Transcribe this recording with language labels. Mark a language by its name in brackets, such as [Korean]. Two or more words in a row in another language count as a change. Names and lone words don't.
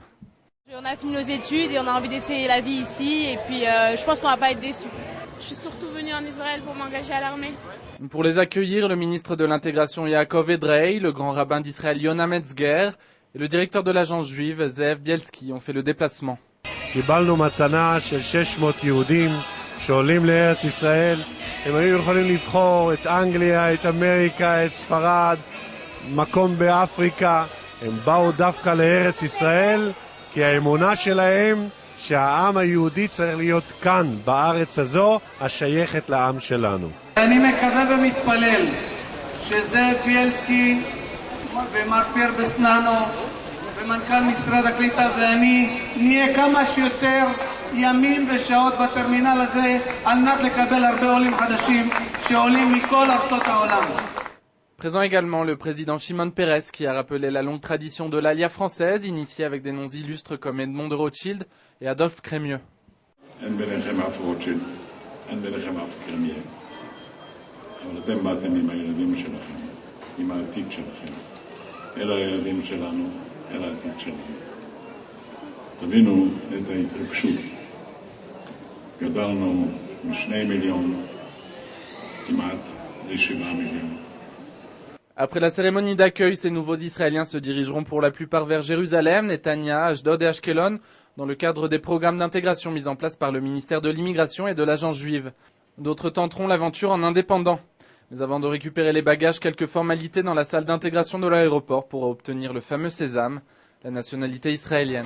[French] On a fini nos études et on a envie d'essayer la vie ici et puis je pense qu'on va pas être déçus. Je suis surtout venue en Israël pour m'engager à l'armée. Pour les accueillir, le ministre de l'intégration Yaakov Edrei, le grand rabbin d'Israël Yona Metzger et le directeur de l'agence juive Zeev Bielski ont fait le déplacement. [Hebrew] קיבלנו מתנה של 600 יהודים שעולים לארץ ישראל. הם היו יכולים לבחור את אנגליה, את אמריקה, את ספרד, מקום באפריקה. הם באו דווקא לארץ ישראל כי האמונה שלהם שהעם היהודי צריך להיות כאן בארץ הזו השייכת לעם שלנו. אני מקווה ומתפלל שזאב בילסקי ומר פייר בסננו ומנכ"ל משרד הקליטה ואני נהיה כמה שיותר ימים ושעות בטרמינל הזה על מנת לקבל הרבה עולים חדשים שעולים מכל ארצות העולם. [French] Présent également le président Shimon Peres qui a rappelé la longue tradition de l'Alia française, initiée avec des noms illustres comme Edmond de Rothschild et Adolphe Crémieux. [Hebrew] אבל אתם באתם עם הילדים שלכם, עם העתיד שלכם. אלה הילדים שלנו, אלה העתיד שלנו. תבינו את ההתרגשות. גדלנו מ2 מיליון כמעט ל7 מיליון. [French] Après la cérémonie d'accueil, ces nouveaux Israéliens se dirigeront pour la plupart vers Jérusalem, Netanya, Ashdod et Ashkelon, dans le cadre des programmes d'intégration mis en place par le ministère de l'Immigration et de l'Agence juive. D'autres tenteront l'aventure en indépendant. Mais avant de récupérer les bagages, quelques formalités dans la salle d'intégration de l'aéroport pour obtenir le fameux sésame, la nationalité israélienne.